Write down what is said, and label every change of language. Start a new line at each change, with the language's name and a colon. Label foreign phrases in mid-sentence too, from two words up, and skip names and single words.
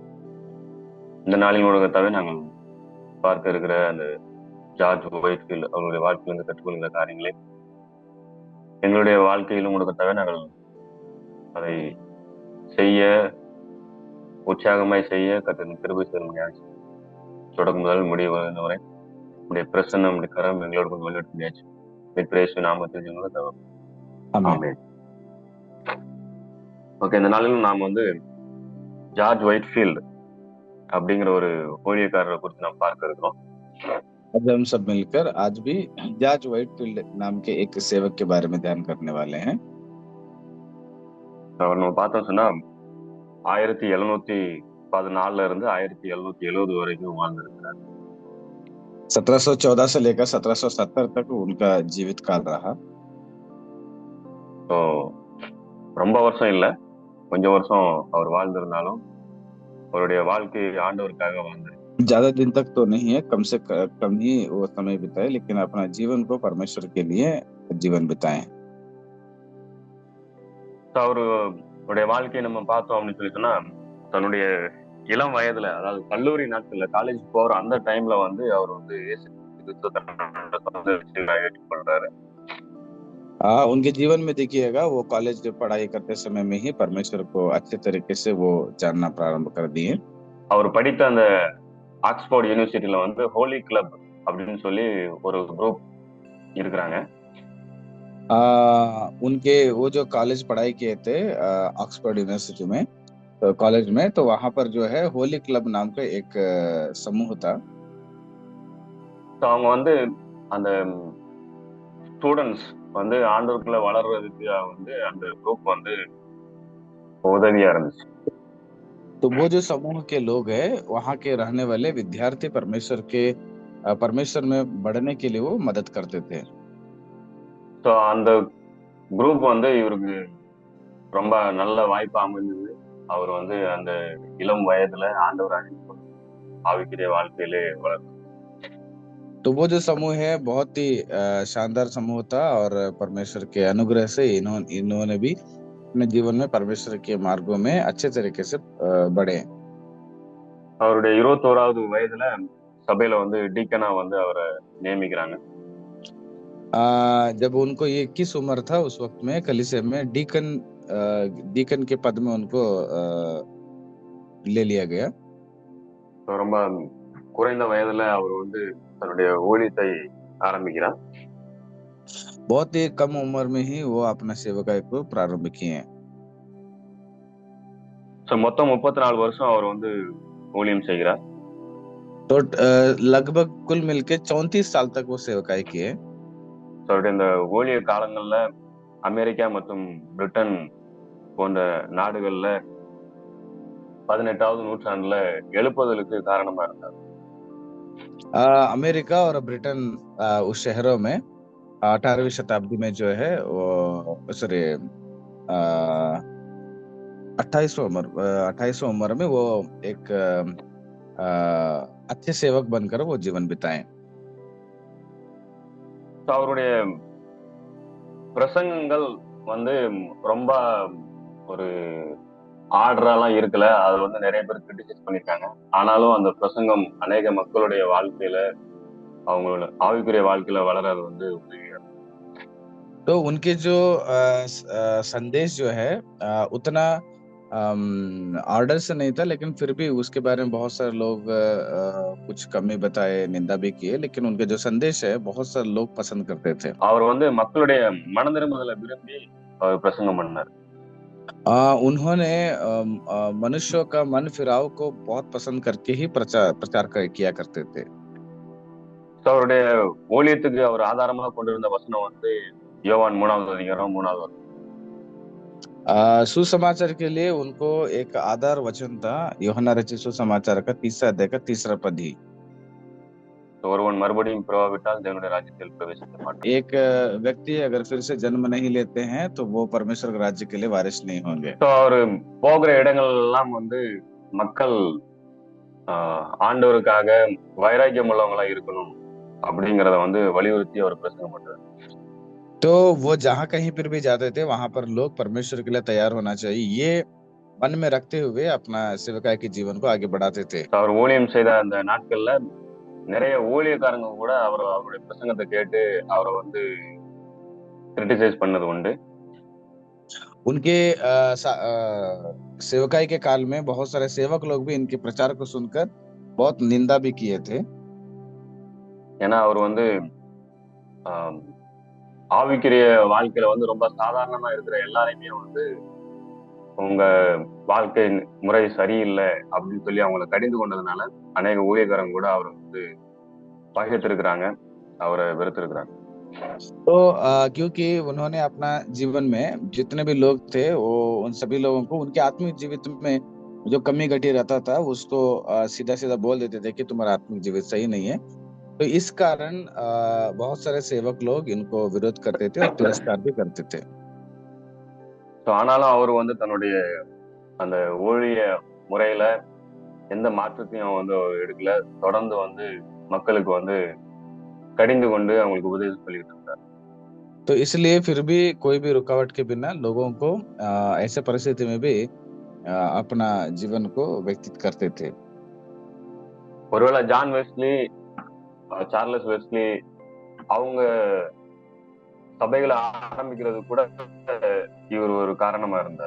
Tamil: இந்த நாளின் ஊடகத்தாவே நாங்கள் பார்க்க இருக்கிற அந்த ஜார்ஜ் ஒயிட்ஃபீல்ட் அவர்களுடைய வாழ்க்கையிலிருந்து கற்றுக்கொள்கிற காரியங்களை எங்களுடைய வாழ்க்கையிலும் ஊடகத்தாவே நாங்கள் அதை செய்ய உற்சாகமாய் செய்ய கர்த்தரின் கிருபை செய்ய தொடக்கம் முதல் முடிவு வரை உடைய பிரசன்னம் உடைய கரம் எங்களோடு கொஞ்சம் வெளியிட முடியாச்சு. பிரேசு நாமத்தில் ஆமென். ஓகே, இந்த நாளிலும் நாம் வந்து ஜார்ஜ் ஒயிட்ஃபீல்ட் அப்படிங்கிற ஒரு ஊழியக்காரரை குறித்து நாம் பார்க்க இருக்கிறோம்.
Hindi: आज हम सब मिलकर आज भी जॉर्ज व्हाइटफील्ड नाम के एक सेवक के बारे में ध्यान करने वाले हैं।
Tamil: அவர் நம்ம பார்த்தோம் சொன்னா 1714 இருந்து 1770 வரைக்கும் வாழ்ந்திருக்கிறார்.
Hindi: 1714 से लेकर 1770 तक उनका जीवित काल रहा।
Tamil: ஸோ ரொம்ப வருஷம் இல்லை, கொஞ்சம் வருஷம் அவர் வாழ்ந்திருந்தாலும் அவருடைய வாழ்க்கை ஆண்டவருக்காக வாழ்ந்தார்.
Hindi: ज्यादा दिन तक तो नहीं है, कम से कम ही वो समय बिताए, लेकिन अपना जीवन को परमेश्वर के लिए जीवन बिताए।
Tamil: அவருடைய வாழ்க்கையை நம்ம பார்த்தோம் அப்படின்னு சொல்லி சொன்னா, தன்னுடைய இளம் வயதுல, அதாவது கல்லூரி நாட்கள்ல, காலேஜ் போற அந்த டைம்ல வந்து அவர் வந்து பண்றாரு.
Hindi: उनके जीवन में देखिएगा, वो कॉलेज में पढ़ाई करते समय में ही परमेश्वर को अच्छे तरीके से वो जानना प्रारंभ कर दिए।
Tamil: அவர் படித்த அந்த ஆக்ஸ்போர்ட் யூனிவர்சிட்டியில வந்து ஹோலி கிளப் அப்படின்னு சொல்லி ஒரு குரூப் இருக்கிறாங்க.
Hindi: उनके वो जो कॉलेज पढ़ाई किए थे ऑक्सफोर्ड यूनिवर्सिटी में, तो कॉलेज में, तो वहां पर जो है होली क्लब नाम का एक समूह था।
Tamil: அவங்க வந்து அந்த ஸ்டூடெண்ட்ஸ் வந்து ஆண்டவருக்குள்ள வளர்றதுக்கு வந்து அந்த குரூப் வந்து உதவியா இருந்துச்சு.
Hindi: तो वो जो समूह के लोग हैं, वहाँ के रहने वाले विद्यार्थी परमेश्वर में बढ़ने के लिए वो मदद करते थे।
Tamil: ஸோ அந்த குரூப் வந்து இவருக்கு ரொம்ப நல்ல வாய்ப்பு அமைந்தது. அவர் வந்து அந்த இளம் வயதுல ஆண்டவர் ஆவிக்குரிய வாழ்க்கையிலே வளர்ந்தார்.
Hindi: तो वो जो समूह है बहुत ही शानदार समूह था, और परमेश्वर के अनुग्रह से इन्होंने भी अपने जीवन में परमेश्वर के मार्गों में अच्छे तरीके से बढ़े।
Tamil: அவருடைய 21வது வயதுல சபையில வந்து டீக்கனா வந்து அவரை நியமிக்கிறாங்க.
Hindi: जब उनको 21 उम्र था, उस वक्त में कलीसिया में डीकन के पद में उनको ले लिया गया।
Tamil: ரொம்ப குறைந்த வயதுல அவர் வந்து தன்னுடைய ஊழியத்தை ஆரம்பிக்கிறார்.
Hindi: बहुत ही कम उम्र में ही वो अपना सेवकाई को प्रारंभ किए।
Tamil: மொத்தம் 34 வருஷம் அவர் வந்து ஊழியம் செய்கிறார்.
Hindi: तो लगभग कुल मिलके 34 साल तक वो सेवकाई किए।
Tamil: அவருடைய இந்த ஊழிய காலங்கள்ல அமெரிக்கா மற்றும் பிரிட்டன் போன்ற நாடுகள்ல 18வது நூற்றாண்டுல எழுப்புதலுக்கு காரணமா இருந்தார்.
Hindi: अमेरिका और ब्रिटेन उस शहरों में 18वीं शताब्दी में जो है वो 28 उम्र में वो एक अच्छे सेवक बनकर वो जीवन बिताए।
Tamil: அவருடைய பிரசங்கங்கள் வந்து ரொம்ப ஒரு ஆர்டரெல்லாம் இருக்கல. அது வந்து நிறைய பேர் கிரிட்டிசைஸ் பண்ணிருக்காங்க. ஆனாலும் அந்த பிரசங்கம் அநேக மக்களுடைய வாழ்க்கையில, அவங்களோட ஆவிக்குரிய வாழ்க்கையில வளர்றது வந்து உதவியா.
Hindi: तो उनके जो संदेश जो है उतना ऑर्डर से नहीं था, लेकिन फिर भी उसके बारे में बहुत सारे लोग कुछ कमी बताए, निंदा भी किए, लेकिन उनके जो संदेश है बहुत सारे लोग पसंद करते थे।
Tamil: அவர் வந்து மக்களுடைய மனதிரும்புதலை விரும்பி அவர் பிரசங்கம் பண்ணார்.
Hindi: उन्होंने मनुष्यों का मन फिराव को बहुत पसंद करके ही किया करते थे।
Tamil: So, அவருடைய ஊழியத்துக்கு அவர் ஆதாரமா கொண்டிருந்த வசனம் வந்து யோவான் 3வது அதிகாரம் 3வது வசனம்.
Hindi: सुसमाचार के लिए उनको एक आधार वचन था, यूहन्ना रचित सुसमाचार का 3 अध्याय का 3 पद ही।
Tamil: ஒருவன் மறுபடியும் பிறவாவிட்டால் தேவனுடைய ராஜ்யத்தில் பிரவேசிக்க மாட்டான்.
Hindi: एक व्यक्ति अगर फिर से जन्म नहीं लेते हैं तो वो परमेश्वर के राज्य के लिए वारिस नहीं होंगे।
Tamil: So, அவரு போகிற இடங்கள் எல்லாம் வந்து மக்கள் ஆண்டவருக்காக வைராக்கியம் உள்ளவங்களா இருக்கணும் அப்படிங்கறத வந்து வலியுறுத்தி அவர் பிரசங்கம் பண்றாரு.
Hindi: तो वो जहाँ कहीं पर भी जाते थे वहां पर लोग परमेश्वर के लिए तैयार होना चाहिए, ये मन में रखते हुए अपना सेवकाई के जीवन को आगे बढ़ाते थे।
Tamil: அவர் ஊழியம் செய்த அந்த நாட்கள்ல நிறைய ஊழியக்காரங்க கூட அவருடைய பிரசங்கத்தை கேட்டு அவரை வந்து கிரிட்டிசைஸ் பண்ணது உண்டு.
Hindi: उनके सेवकाई के काल में बहुत सारे सेवक लोग भी इनके प्रचार को सुनकर बहुत निंदा भी किए थे। ஏன்னா அவர் வந்து ஆவிக்குரிய வாழ்க்கையில வந்து ரொம்ப சாதாரணமா இருக்கிற எல்லாரையுமே வந்து உங்க வாழ்க்கை முறை சரியில்லை அப்படின்னு சொல்லி அவங்களை கடிந்து கொண்டதுனால அநேக ஊழியக்காரங்க கூட அவரை வந்து பகைத்திருக்கிறாங்க, அவரை வெறுத்திருக்கிறாங்க. तो क्योंकि उन्होंने अपना जीवन में जितने भी लोग थे वो उन सभी लोगों को उनके आत्मिक जीवित में जो कमी घटी रहता था उसको सीधा सीधा बोल देते थे कि तुम्हारा आत्मिक जीवित सही नहीं है। तो इस कारण बहुत सारे सेवक लोग इनको विरोध करते थे और तिरस्कार भी करते थे।
Tamil: ஆனாலும் அவர் வந்து தன்னுடைய அந்த ஊழிய முறையில எந்த மாற்றத்தையும் வந்து எடுக்கல, தொடர்ந்து வந்து மக்களுக்கு வந்து கடிந்து கொண்டு அவங்களுக்கு உபதேசம் சொல்லிட்டு இருந்தார்.
Hindi: तो इसलिए फिर भी कोई भी रुकावट के बिना लोगों को ऐसे परिस्थिति में भी अपना जीवन को व्यतीत करते थे।
Tamil: ஒருவேளை ஜான் வெஸ்லி, சார்லஸ் வெஸ்லி அவங்க சபைகளை ஆரம்பிக்கிறது கூட இவர் ஒரு காரணமா இருந்தார்.